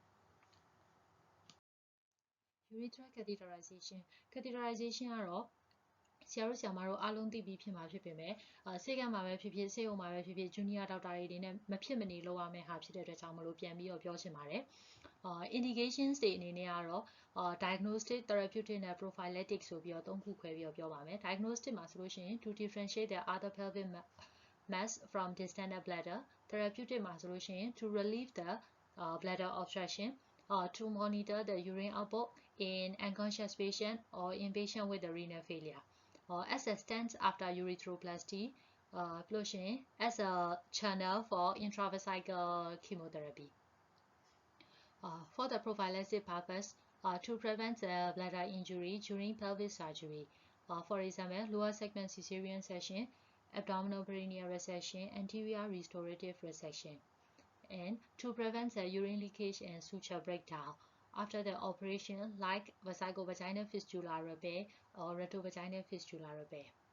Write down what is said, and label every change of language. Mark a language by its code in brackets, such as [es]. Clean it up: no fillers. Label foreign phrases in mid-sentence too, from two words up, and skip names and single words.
[en] Urethral Catheterization Catheterization [my] ကတော့ဆရာတို့ဆရာမတို့အားလုံးသိပြီးဖြစ်မှာဖြစ်ပေမဲ့ဆေးကမ်းမှာပဲဖြစ်ဖြစ်ဆေးရုံမှာပဲဖြစ်ဖြစ် [en] junior doctor [my] တွေနဲ့မဖြစ်မနေလုပ်ရမယ့်ဟာဖြစ်တဲ့အတွက်ကြောင့်မ လို့ပြန်ပြီးတော့ပြောချင်ပါတယ်indications တွေအနေနဲ့ကတော့ [en] diagnostic therapeutic [my] နဲ့ prophylactic ဆိုပြီးတော့သုံးခုခွဲပြီးတော့ပြောပါမယ် diagnostic မှာဆိုလို့ရှိရင် to [en] differentiate the other pelvic mass from distended bladder therapeutic [my] မှာဆိုလို့ရှိရင် [en] to relieve the bladder obstruction to monitor the urine output in unconscious patient or in patient with the renal failure as a stent after urethroplasty as a channel for intravesical chemotherapy for the prophylactic purpose to prevent bladder injury during pelvic surgery for example lower segment cesarean section abdominal perineal resection anterior restorative resection and to prevent urine leakage and suture breakdown after the operation like vesicovaginal fistula repair or rectovaginal fistula repair